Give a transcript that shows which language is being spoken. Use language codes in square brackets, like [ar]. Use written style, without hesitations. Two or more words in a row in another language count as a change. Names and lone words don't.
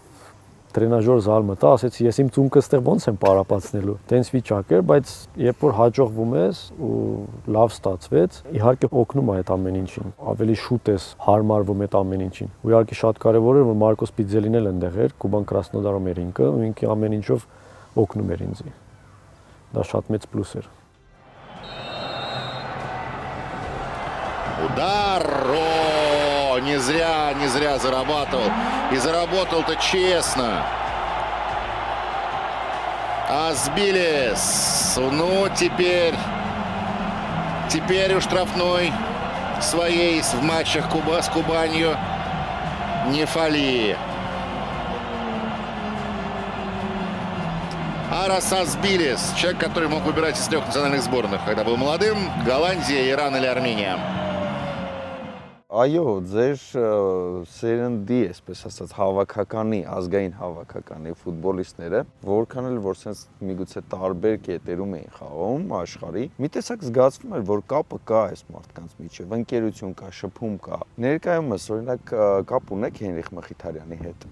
[ru] тренажёр зал [hy] մտա, ասեցի ես իմ ծունկը ստեղ ոնց եմ պարապացնելու։ Տենց վիճակ էր, բայց երբ որ հաջողվում ես ու լավ ստացվեց, իհարկե օգնում է այդ ամեն ինչին։ Ավելի շուտ ես հարմարվում այդ ամեն ինչին։ Ու իհարկե շատ կարևոր էր, որ Մարկոս Պիձելին էլ այնտեղ էր, Կուբան Կրասնոդարում էր ինքը, ու ինքը ամեն ինչով օգնում էր ինձ։ Դա շատ մեծ պլյուս էր։ [ru] Удар! О, не зря зарабатывал. И заработал-то честно. Асбилис. Ну, теперь у штрафной своей в матчах с Кубанью не фали. Арас Асбилис. Человек, который мог выбирать из 3 национальных сборных, когда был молодым. Голландия, Иран или Армения. [hy] Այո, ձեր սերնդի, այսպես ասած, հավաքականի, ազգային հավաքականի ֆուտբոլիստները, որքան էլ որ sense միգուցե տարբեր կետերում էին խաղում աշխարհի, մի տեսակ զգացվում էր, որ կապը կա այս մարդկանց միջև, ընկերություն կա, շփում կա։ Ներկայումս օրինակ կապ ունեք Հենրիխ Մխիթարյանի հետ։